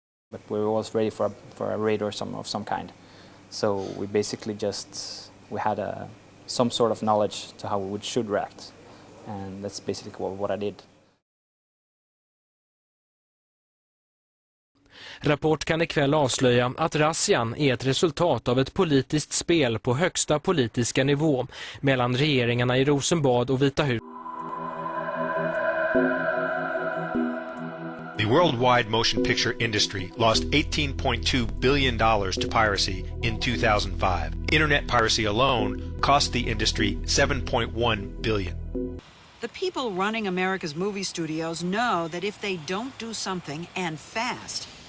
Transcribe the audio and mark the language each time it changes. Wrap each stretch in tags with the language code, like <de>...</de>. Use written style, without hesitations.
<en>But we were always ready for a raid or of some kind. So we basically we had some sort of knowledge to how we should react. And that's basically what I did.</en> <sv>Rapport kan ikväll avslöja att razzian är ett resultat av ett politiskt spel på högsta politiska nivå mellan regeringarna i Rosenbad och Vita huset.</sv> <en>The worldwide motion picture industry lost $18.2 billion to piracy in 2005. Internet piracy alone cost the industry $7.1 billion. The people running America's movie studios know that if they don't do something, and fast,</en>